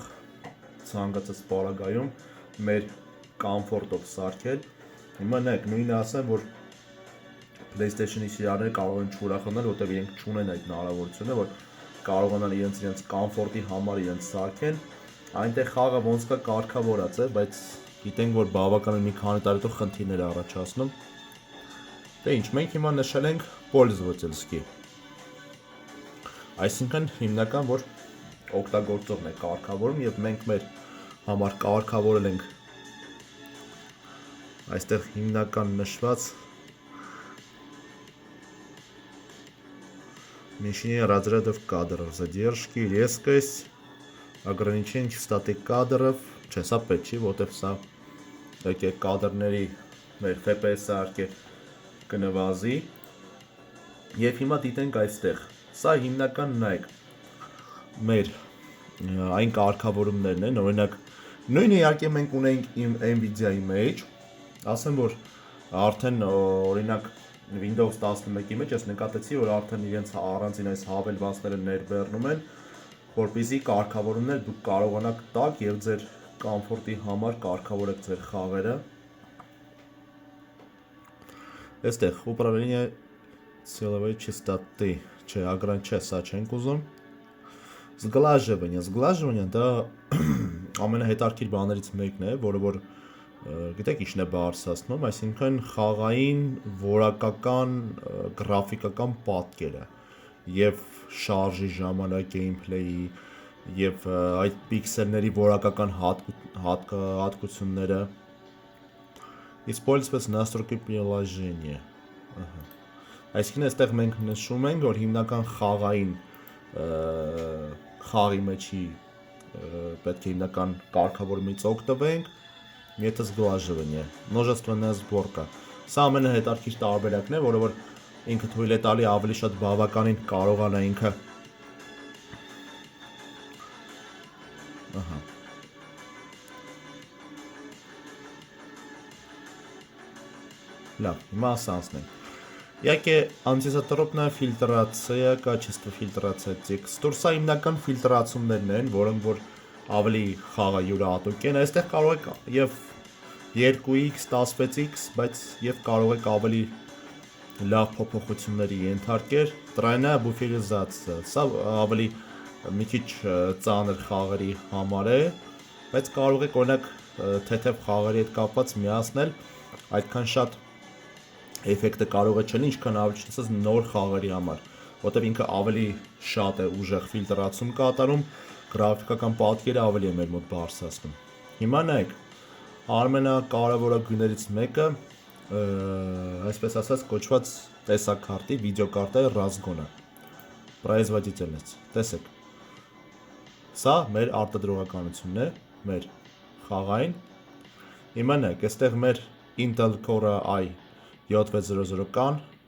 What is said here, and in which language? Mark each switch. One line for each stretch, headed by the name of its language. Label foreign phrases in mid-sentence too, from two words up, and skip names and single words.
Armenian: ցանկացած պարագայում մեր կոմֆորտով սարքել։ Հիմա նայեք, նույնը ասեմ, որ PlayStation-ի սիրահարները կարող են չուրախանալ, որտեղ իրենք չունեն այդ հնարավորությունը, որ կարողանան իրենց կոմֆորտի համար իրենց սարքեն, այնտեղ խաղը ոնց կա կարգավորած է, բայց գիտենք, որ բավականին մի քանի տարի հետո խնդիրներ է առաջացնում։ Դե ինչ, մենք հիմա նշել ենք пользовательский։ Այսինքն հիմնական, որ օգտագործողն է կարգավորում եւ մենք մեր համար կարգավորել ենք այստեղ հիմնական նշված
Russian: Уменьшение разрядов кадров, задержки, резкость, ограничение частоты кадров,
Armenian: չէ, սա պետք չի, որտեղ սա եկե կադրների մեր FPS-ը արկե կնվազի։ Եվ հիմա դիտենք այստեղ։ Սա հիմնական նայեք մեր այն կարգավորումներն են, օրինակ նույնը իհարկե մենք ունենք Nvidia-ի մեջ, ասեմ որ արդեն օրինակ Windows 11-ի մեջ ես նկատեցի, որ արդեն իրենց առանձին այս հավելվածները ներբեռնում են, որպեսզի կարգավորումներ դուք կարողանաք տալ եւ ձեր կոմֆորտի համար կարգավորեք ձեր խաղերը։ Այստեղ
Russian: управление силовой частоты,
Armenian: չէ, ограничение, սա չենք ուզում։ Сглаживание դա ամենահետաքրքիր բաներից մեկն է, որը որ գիտեք ինչն է բարձրացնում, այսինքն խաղային որակական գրաֆիկական պատկերը եւ շարժի ժամանակ գեյմփլեյի եւ այդ պիքսելների որակական հատկությունները
Russian: Использовать настройки приложения։
Armenian: Այսինքն այստեղ մենք նշում ենք, որ հիմնական խաղային խաղի մեջի պետք է հիմնական կարգավորումից օգտվենք Եթե
Russian: сглаживание, множественная сборка։
Armenian: Սա ամենահետաքրքիր տարբերակն է, որը որ ինքը թույլ է տալի ավելի շատ բավականին կարողանա ինքը Ահա։ Լավ, հիմա ասանցնենք։ Իհարկե
Russian: антизатропная фильтрация, качество фильтрация текстур,
Armenian: սա հիմնական ֆիլտրացումներն են, որոնք որ ավելի խաղը յուրահատուկ են, այստեղ կարող եք եւ 2x, 16x, բայց եւ կարող եք ավելի լավ փոփոխությունների ենթարկել,
Russian: тройная буферизация,
Armenian: սա ավելի մի քիչ ծանր խաղերի համար է, բայց կարող եք օրինակ թեթև խաղերի հետ կապված միացնել, այդքան շատ էֆեկտը կարող է չլինի, ինչքան ավելի չնայած նոր խաղերի համար, որտեղ ինքը ավելի շատ է ուժեղ ֆիլտրացում կատարում, գրաֆիկական պատկերը ավելի է մեր մոտ բարձրացնում։ Հիմա նայեք, ամենակարևորագույններից մեկը, այսպես ասած, կոչված տեսակարտի, վիդեոկարտայի ռազգոնը, производительность, տեսեք։ Սա մեր արտադրողականությունն է, մեր խաղային։ Հիմա նայեք, այստեղ մեր Intel Core i7-600 կան